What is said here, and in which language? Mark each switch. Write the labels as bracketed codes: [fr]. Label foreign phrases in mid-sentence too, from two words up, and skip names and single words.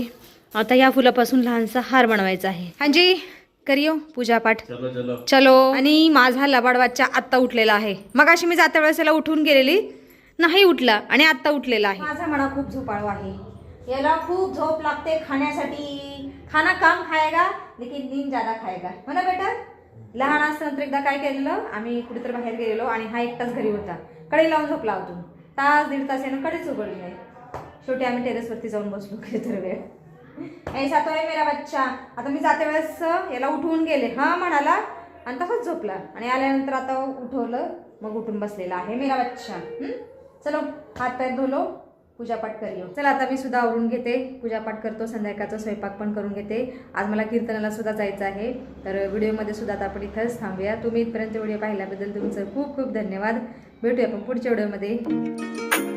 [mr] आता या फुलापासून लहानसा हार बनवायचा आहे. [hi] हांजी करियो पूजा पाठ. चलो चलो चलो. [mr] आणि माझा लबाड बच्चा आत्ता उठलेला आहे. मग अशी मी जात्या वेळेस याला उठून गेलेली, नाही उठला आणि आत्ता उठलेला आहे. माझा मना खूप झोपाळू आहे. याला खूप झोप लागते खाण्यासाठी. [hi] खाना काम खायगा लेकिन नींद ज्यादा खायगा. [mr] हो ना बेटा? लहान असताना एकदा काय केलेलं, आम्ही कुठेतरी बाहेर गेलेलो आणि हा एकटाच घरी होता. कडी लावून झोपला होतो. तास 1.5 तास यानं कडेच उघडली नाही. शेवटी आम्ही टेरेसवरती जाऊन बसलो कितीतरी वेळ. [hi] ऐसा तो आहे मेरा बच्चा. [mr] आता मी जाते वेळेस याला उठवून गेले, हा म्हणाला आणि तसंच झोपला. आणि आल्यानंतर आता उठवलं, मग उठून बसलेला आहे [hi] मेरा बच्चा. चलो हात पाय धुलो [mr] पूजापाठ करूया. चला आता मी सुद्धा आवरून घेते, पूजापाठ करतो, संध्याकाळचा स्वयंपाक पण करून घेते. आज मला कीर्तनाला सुद्धा जायचं आहे. तर व्हिडिओमध्ये सुद्धा आता आपण इथंच थांबूया. तुम्ही इथपर्यंत व्हिडिओ पाहिल्याबद्दल तुमचं खूप खूप धन्यवाद. भेटूया आपण पुढच्या व्हिडिओमध्ये.